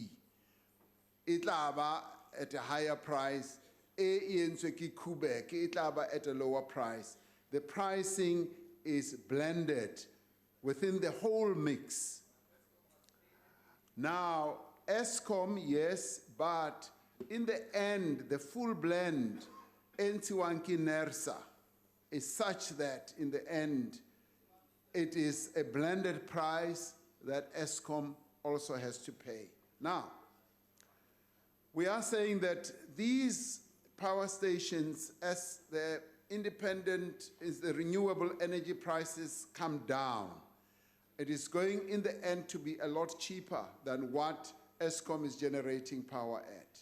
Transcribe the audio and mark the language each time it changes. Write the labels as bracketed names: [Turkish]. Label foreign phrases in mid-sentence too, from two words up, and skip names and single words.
[English] It'll be at a higher price, Quebec, it'll be at a lower price. The pricing is blended within the whole mix. Now, Eskom, yes, but in the end, the full blend [Southern Sotho] entsiwang ke [English] NERSA is such that in the end, it is a blended price that Eskom also has to pay. Now, we are saying that these power stations, as the renewable energy prices come down, it is going in the end to be a lot cheaper than what Eskom is generating power at.